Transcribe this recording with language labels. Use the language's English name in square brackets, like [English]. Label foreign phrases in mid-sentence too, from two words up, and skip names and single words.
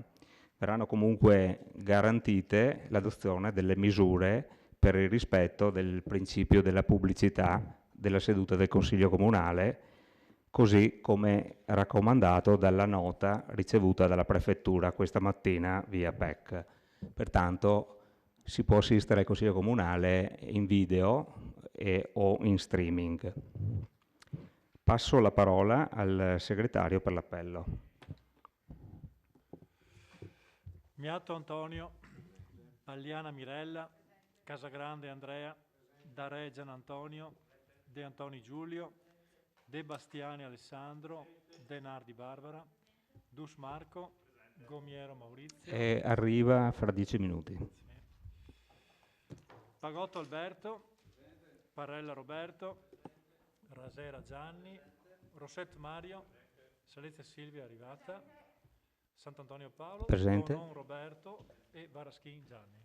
[Italian] Verranno comunque garantite l'adozione delle misure per il rispetto del principio della pubblicità della seduta del Consiglio Comunale, così come raccomandato dalla nota ricevuta dalla Prefettura questa mattina via PEC. Pertanto si può assistere al Consiglio Comunale in video o in streaming. Passo la parola al segretario per l'appello. Miatto Antonio, Pagliana Mirella, Casagrande Andrea, Dare Gian Antonio, De Antoni Giulio, De Bastiani Alessandro, De Nardi Barbara, Dus Marco, Gomiero Maurizio. E arriva fra 10 minuti. Pagotto Alberto, Parrella Roberto, Rasera Gianni, Rossetto Mario, Salezia Silvia arrivata, Sant'Antonio Paolo, Presente. Bonon Roberto e Baraschin Gianni.